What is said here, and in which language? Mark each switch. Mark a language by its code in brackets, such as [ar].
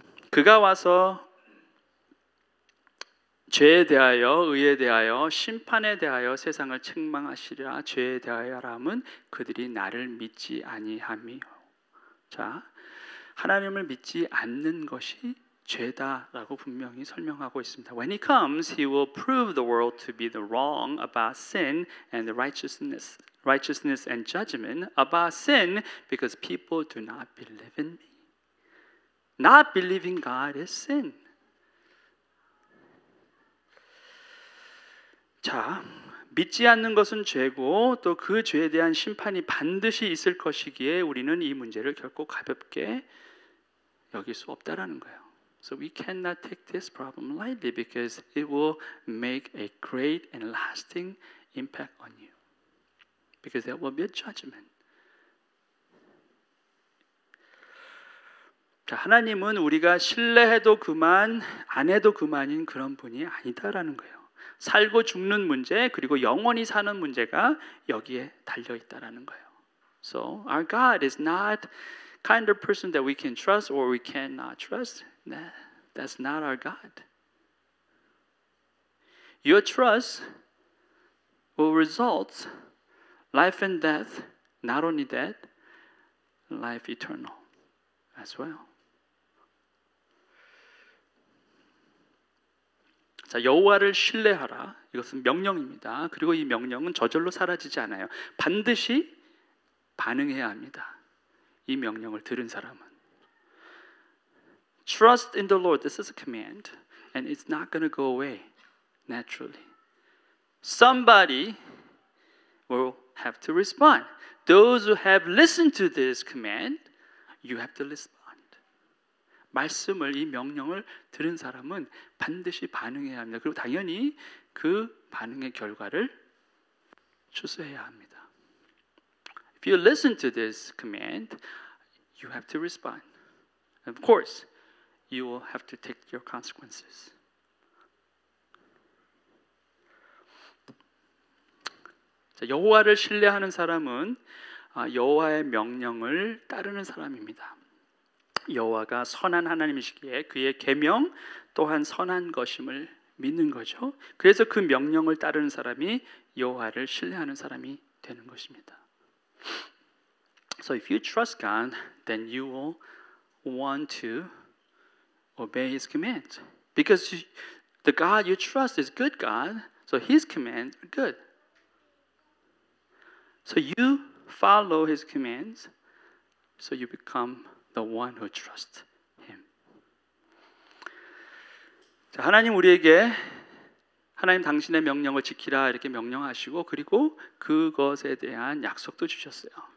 [ko] 그가 와서 죄에 대하여, 의에 대하여, 심판에 대하여 세상을 책망하시리라. 죄에 대하여라면 그들이 나를 믿지 아니함이요. 자, 하나님을 믿지 않는 것이 죄다라고 분명히 설명하고 있습니다. [en] When he comes, he will prove the world to be the wrong about sin and the righteousness and judgment about sin because people do not believe in me. Not believing God is sin. [ko] 자, 믿지 않는 것은 죄고 또 그 죄에 대한 심판이 반드시 있을 것이기에 우리는 이 문제를 결코 가볍게 여길 수 없다라는 거예요. [en] So we cannot take this problem lightly because it will make a great and lasting impact on you. Because there will be a judgment. [ko] 자, 하나님은 우리가 신뢰해도 그만, 안 해도 그만인 그런 분이 아니다라는 거예요. 살고 죽는 문제 그리고 영원히 사는 문제가 여기에 달려 있다라는 거예요. [en] So our God is not kind of person that we can trust or we cannot trust. That's not our God. Your trust will result life and death. Not only that, life eternal as well. [ko] 자, 여호와를 신뢰하라. 이것은 명령입니다. 그리고 이 명령은 저절로 사라지지 않아요. 반드시 반응해야 합니다. 이 명령을 들은 사람은. [en] Trust in the Lord. This is a command. And it's not going to go away naturally. Somebody will have to respond. Those who have listened to this command, you have to respond. [ko] 말씀을, 이 명령을 들은 사람은 반드시 반응해야 합니다. 그리고 당연히 그 반응의 결과를 추수해야 합니다. [en] If you listen to this command, you have to respond. Of course, you will have to take your consequences. [ko] 자, 여호와를 신뢰하는 사람은 여호와의 명령을 따르는 사람입니다. 여호와가 선한 하나님이시기에 그의 계명 또한 선한 것임을 믿는 거죠. 그래서 그 명령을 따르는 사람이 여호와를 신뢰하는 사람이 되는 것입니다. [en] So if you trust God, then you will want to obey His commands. Because the God you trust is good God, so His commands are good. So you follow His commands, so you become the one who trusts Him. [ko] 자, 하나님 우리에게 하나님 당신의 명령을 지키라 이렇게 명령하시고 그리고 그것에 대한 약속도 주셨어요.